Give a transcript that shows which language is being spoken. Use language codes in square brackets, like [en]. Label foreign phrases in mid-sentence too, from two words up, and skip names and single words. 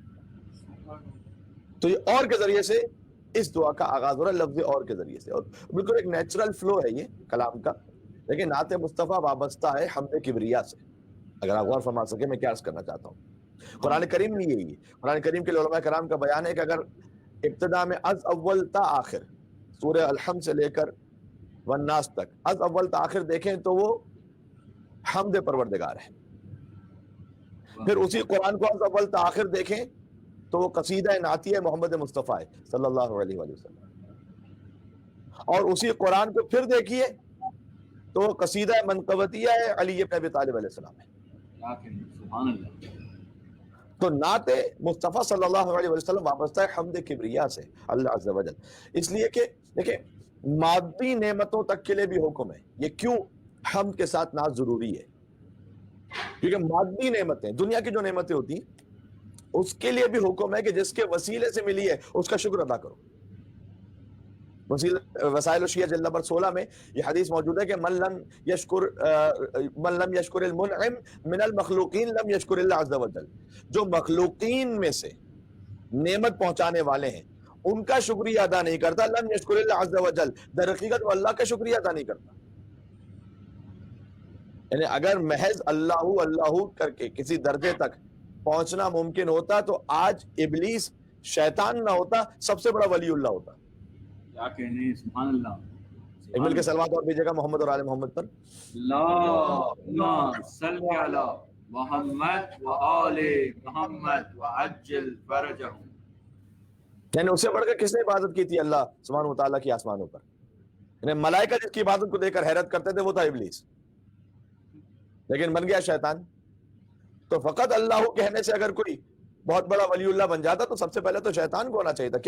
[ur] تو یہ اور کے ذریعے سے اس دعا کا آغاز ہو رہا ہے، لفظ اور کے ذریعے سے. اور بالکل ایک [en] natural flow [ur] ہے یہ کلام کا. لیکن نعت مصطفیٰ وابستہ ہے حمد کبریا سے. اگر آپ غور فرما سکے میں کیا عرض کرنا چاہتا ہوں. قرآن کریم میں یہی ہے. قرآن کریم کے علماء کرام کا بیان ہے کہ اگر ابتدا میں از اول تا آخر سورہ الحمد سے لے کر والناس تک از اول تا آخر دیکھیں تو وہ حمد پروردگار ہے. پھر اسی قرآن کو از اول تا آخر دیکھیں تو وہ قصیدہ نعتیہ محمد مصطفیٰ ہے [ar] صلی اللہ علیہ وآلہ وسلم. [ur] اور اسی قرآن کو پھر دیکھیے تو وہ قصیدہ منقبتیہ ہے علی بن ابی طالب [ar] علیہ السلام [ur] ہے. [ar] سبحان اللہ. [ur] تو نعت مصطفیٰ [ar] صلی اللہ علیہ وسلم [ur] وابستہ ہے حمد کبریا سے [ar] اللہ عز و جل. [ur] اس لیے کہ دیکھیں مادی نعمتوں تک کے لیے بھی حکم ہے. یہ کیوں حمد کے ساتھ نعت ضروری ہے؟ کیونکہ مادی نعمتیں دنیا کی جو نعمتیں ہوتی ہیں اس کے لیے بھی حکم ہے کہ جس کے وسیلے سے ملی ہے اس کا شکر ادا کرو. وسائل الشیعہ جلد نمبر 16 میں یہ حدیث موجود ہے کہ [ar] من لم یشکر المنعم من المخلوقین لم یشکر اللہ عز و جل. [ur] جو مخلوقین میں سے نعمت پہنچانے والے ہیں ان کا شکریہ ادا نہیں کرتا [ar] لم یشکر اللہ عز و جل، [ur] در حقیقت وہ اللہ کا شکریہ ادا نہیں کرتا. یعنی اگر محض اللہ اللہ کر کے کسی درجے تک پہنچنا ممکن ہوتا تو آج ابلیس شیطان نہ ہوتا، سب سے بڑا ولی اللہ ہوتا. کیا کہنے. [ar] سبحان اللہ. [ur] ایک مل کے سلوات اور بھیجیے گا محمد اور آل محمد پر. [ar] اللہم صل علی محمد وآل محمد وعجل فرجهم. [ur] یعنی اس سے بڑھ کر کس نے عبادت کی تھی [ar] اللہ سبحانہ و تعالیٰ [ur] کی آسمانوں پر؟ یعنی ملائکہ جس کی عبادت کو دیکھ کر حیرت کرتے تھے وہ تھا ابلیس، لیکن بن گیا شیطان. تو فقط اللہ کہنے سے اگر کوئی بہت بڑا ولی اللہ بن جاتا تو سب سے پہلے تو شیطان کو ہونا چاہیے تھا.